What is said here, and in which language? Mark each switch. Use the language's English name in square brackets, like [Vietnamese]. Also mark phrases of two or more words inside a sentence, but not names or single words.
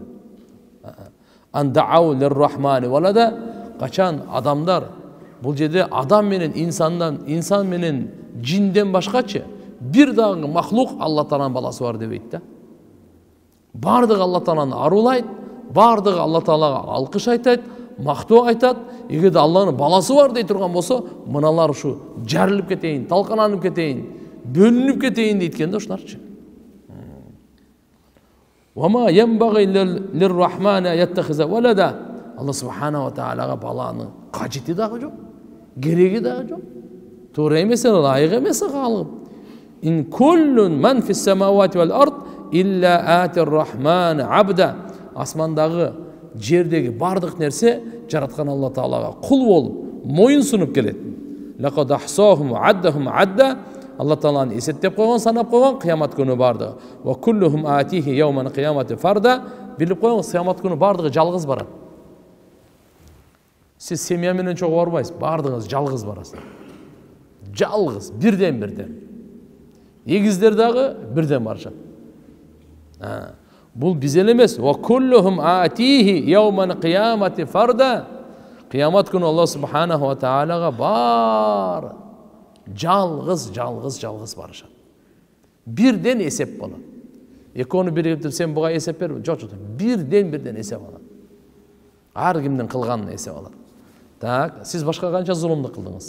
[Arabic] أن دعوا للرحمن ولدا, [Kyrgyz] качан адамдар, бул жерде адам менен инсан менен жинден башкачы бир дагы махлук Алла Тааланын баласы бар дебейт да. Бардыгы Алла Тааланы арулайт, бардыгы Алла Таалага алкыш айтат, мактоо айтат. Эгерде Алланын баласы бар дей турган болсо, мыналар ушу жарылып кетейин, талкананып кетейин, бөлүнүп кетейин дейт да ушуларчы. [Arabic] وما ينبغي للرحمن أن يتخذ ولدا. [Kyrgyz] Алла [Arabic] سبحانه وتعالى [Kyrgyz] баланы кажети дагы жок, кереги дагы жок. Туура эмес, ылайык эмес калып. [Arabic] إن كل من في السماوات والأرض إلا آتي الرحمن عبدا. [Kyrgyz] Асмандагы, жердеги бардык нерсе жараткан Алла Таалага кул болуп, моюн сунуп келет. [Arabic] لقد أحصاهم وعدهم عدا. [Kyrgyz] Алла Тааланы эсептеп койгон, санап койгон, кыямат күнү бардыгы. [Arabic] وكلهم آتيه يوم القيامة فردا. [Kyrgyz] Билип койгон, кыямат күнү бардыгы жалгыз барат. Сиз семья менен чогуу барбайсыз, бардыгыңыз жалгыз барасыз. Жалгыз, бирден. Эгиздер дагы бирден барышат. Бул биз эле эмес. [Arabic] وكلهم آتيه يوم القيامة فردا. [Kyrgyz] Кыямат күнү Алла [Arabic] سبحانه وتعالى [Kyrgyz] бар. Жалгыз барышат. Бирден эсеп болот. Экөөнү биригип сен буга эсеп бер, жок. Бирден эсеп алат. Ар кимдин кылганын эсеп алат. Так, сиз башка канча зулумдук кылдыңыз?